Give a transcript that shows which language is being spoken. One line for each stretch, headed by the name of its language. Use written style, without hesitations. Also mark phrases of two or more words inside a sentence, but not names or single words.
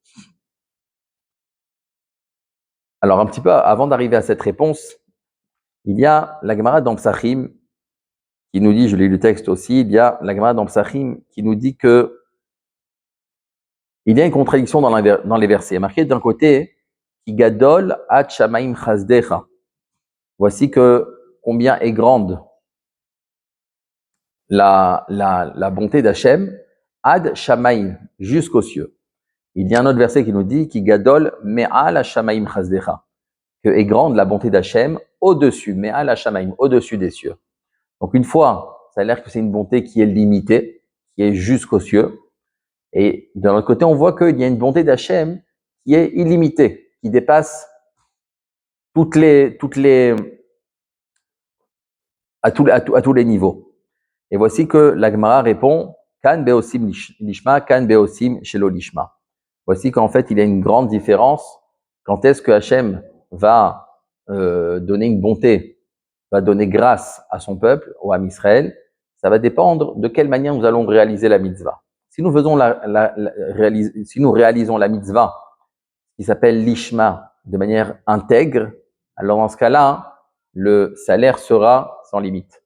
French: Alors, un petit peu avant d'arriver à cette réponse, il y a la Gemara dans Psachim qui nous dit, je lis le texte aussi, il y a la Gemara dans Psachim qui nous dit que il y a une contradiction dans les versets. Marqué d'un côté,
Hebrew: כי גדול עד שמים חסדך.
French: Voici que combien est grande la bonté d'Hachem,
Hebrew: עד שמים,
French: jusqu'aux cieux. Il y a un autre verset qui nous dit,
Hebrew: כי גדול מעל השמים חסדך,
French: que est grande la bonté d'Hachem au-dessus,
Hebrew: מעל השמים,
French: au-dessus des cieux. Donc une fois, ça a l'air que c'est une bonté qui est limitée, qui est jusqu'aux cieux. Et de l'autre côté, on voit qu'il y a une bonté d'Hachem qui est illimitée, qui dépasse à tous les niveaux. Et voici que la Gemara répond,
Hebrew: כאן בעושים לשמה, כאן בעושים שלא לשמה.
French: Voici qu'en fait, il y a une grande différence. Quand est-ce que Hachem va donner une bonté, va donner grâce à son peuple, au Ham Israël, ça va dépendre de quelle manière nous allons réaliser la mitzvah. Si nous réalisons la mitzvah qui s'appelle l'ishma de manière intègre, alors dans ce cas-là, le salaire sera sans limite.